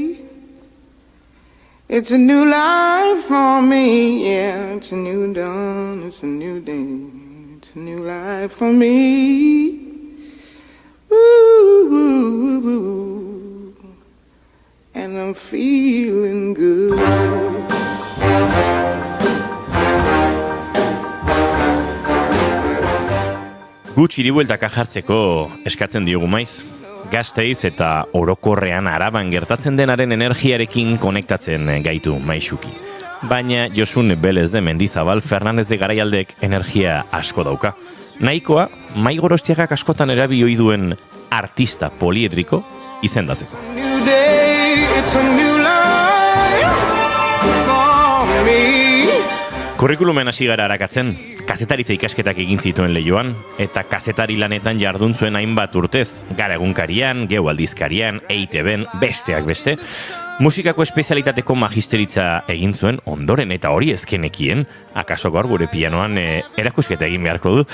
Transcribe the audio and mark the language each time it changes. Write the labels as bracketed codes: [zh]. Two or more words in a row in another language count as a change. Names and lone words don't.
[en] It's a new life for me, yeah. It's a new dawn, it's a new day. It's a new life for me. Ooh, ooh, ooh. And I'm feeling good. [eu] Gutxi hiribueltaka jartzeko eskatzen diogu maiz. Gasteiz eta orokorrean Araban gertatzen denaren energiarekin konektatzen gaitu maixuki. Baina Josun Belez de Mendizabal Fernandez de Garaialdek energia asko dauka. Nahikoa, Maigorostiagak askotan erabili duen artista poliedriko izendatzeko. [en] New day, it's a new life for me. [eu] Kurrikulumen hasi gara arakatzen, kazetaritza ikasketak egin zituen Leioan, eta kazetari lanetan jardun zuen hainbat urtez, Gara egunkarian, Geu aldizkarian, EITB-en, besteak beste. Musikako espezialitateko magisteritza egin zuen ondoren eta hori ezkenekien, akaso gaur gure pianoan erakusketa egin beharko du.